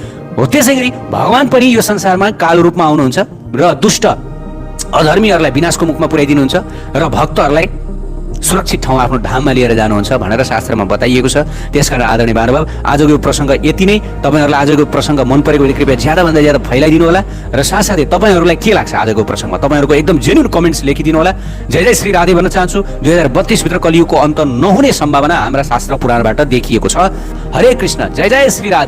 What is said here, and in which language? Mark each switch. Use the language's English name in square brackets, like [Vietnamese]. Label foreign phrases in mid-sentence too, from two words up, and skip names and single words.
[Nepali] हो त्यसै गरी भगवान पनि यो संसारमा कालो रूपमा आउनुहुन्छ र दुष्ट अधर्मीहरूलाई विनाशको मुखमा पुर्याइदिनुहुन्छ र भक्तहरूलाई सुरक्षित ठाउँ आफ्नो धाममा लिएर जानुहुन्छ भनेर शास्त्रमा बताइएको छ। त्यसकारण आदरणीय महानुभाव, आजको यो प्रसङ्ग यति नै। तपाईँहरूलाई आजको प्रसङ्ग मन परेको भने कृपया ज्यादाभन्दा ज्यादा फैलाइदिनु होला र साथसाथै तपाईँहरूलाई के लाग्छ आजको प्रसङ्ग, तपाईँहरूको एकदम [English] genuine comments [Nepali] लेखिदिनु होला। जय जय श्री राधे भन्न चाहन्छु। 2032 भित्र कलियुगको अन्त नहुने सम्भावना हाम्रा शास्त्र पुराणबाट देखिएको छ। हरे कृष्ण, जय जय श्री राधे।